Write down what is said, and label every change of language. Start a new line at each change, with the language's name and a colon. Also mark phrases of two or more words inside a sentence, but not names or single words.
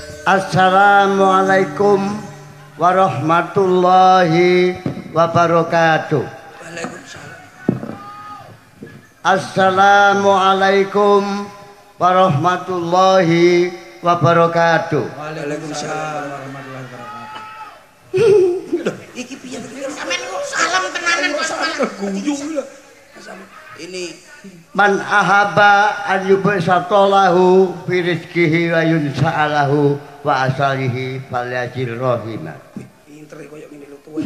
Arabic: السلام عليكم ورحمة الله وبركاته. السلام عليكم ورحمة الله وبركاته. وعليكم السلام ورحمة الله وبركاته.
Javanese: Iki piye sampean kok salam tenanan kok salam guyu lho. Ini
Arabic: من أحب أن يبسط له في رزقه وينسأ له وأصله فليجر رحمه.
Javanese: Pinter koyo ngene lho tuwa.